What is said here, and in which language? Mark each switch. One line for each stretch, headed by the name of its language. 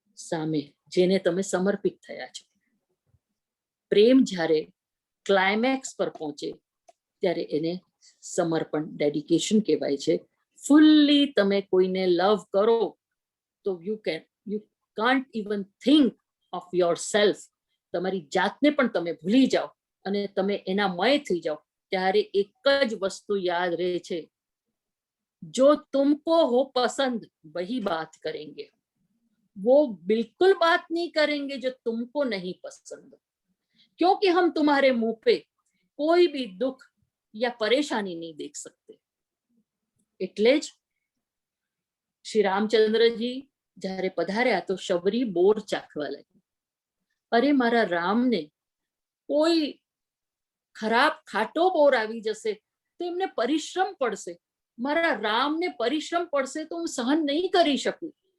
Gujarati: સામે જેને તમે સમર્પિત થયા છો. પ્રેમ જ્યારે ક્લાઇમેક્સ પર પહોંચે ત્યારે એને સમર્પણ, ડેડિકેશન કહેવાય છે. ફુલ્લી તમે કોઈને લવ કરો
English: તો you can't even think of yourself.
Gujarati: તમારી જાતને પણ તમે ભૂલી જાઓ અને તમે એના મય થઈ જાઓ. ત્યારે એક જ વસ્તુ યાદ રહે છે,
Hindi: જો તુમકો હો પસંદ વહી બાત કરેંગે, वो बिल्कुल बात नहीं करेंगे जो तुमको नहीं पसंद, क्योंकि हम तुम्हारे मुंह पे कोई भी दुख या परेशानी नहीं देख सकते.
Gujarati: એટલે જ શ્રી રામચંદ્રજી જ્યારે પધાર્યા તો શબરી બોર ચાખવા લાગી. અરે મારા રામને કોઈ ખરાબ ખાટો બોર આવી જશે તો એમને પરિશ્રમ પડશે, મારા રામને પરિશ્રમ પડશે તો હું સહન નહીં કરી શકું.